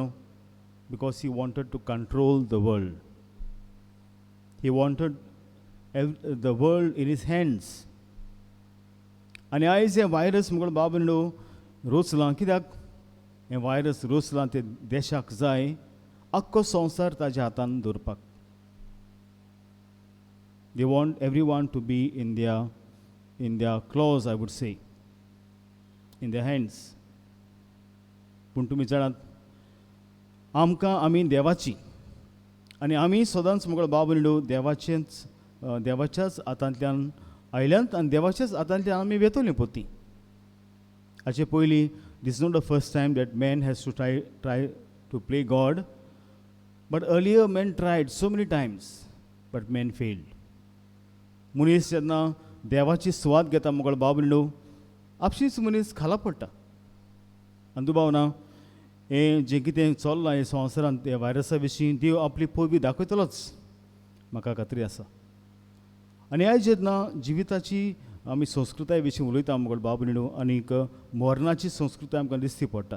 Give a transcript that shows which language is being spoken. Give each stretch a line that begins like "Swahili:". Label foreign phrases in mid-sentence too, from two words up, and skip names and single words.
English: because he wanted to control the world. He wanted the world in his hands.
Konkani: आनी आयज हे वायरस मुगळ बाबनिणो रोचलां. कित्याक हे वायरस रोचलां ते देशाक जाय आख्खो संवसार ताज्या हातान दवरपाक.
English: They want everyone to be in their claws, I would say, in their hands.
Konkani: पूण तुमी जाणात आमकां आमी देवाची आनी आमी सदांच मोगळ बाबनिणो देवाच्याच हातांतल्यान आयल्यांत आनी देवाच्याच हातांतल्यान आमी वेतोली पोती. हाचे पयलीं
English: this is not the first time that man has to try to play God, but earlier men tried so many times, but men failed.
Konkani: मनीस जेन्ना देवाची सुवात घेता मोगळ बाबनिणो, आपशीच मनीस खाला पडटा. आनी दुबावना हें जें कितें चल्लां हे संवसारांत ह्या वायरसा विशीं देव आपली पळवी दाखयतलोच, म्हाका खात्री आसा. आनी आयज जेन्ना जिविताची आमी संस्कृताय विशीं उलयता मोगळ बाबनिणो, आनीक मरणाची संस्कृताय आमकां दिसती पडटा.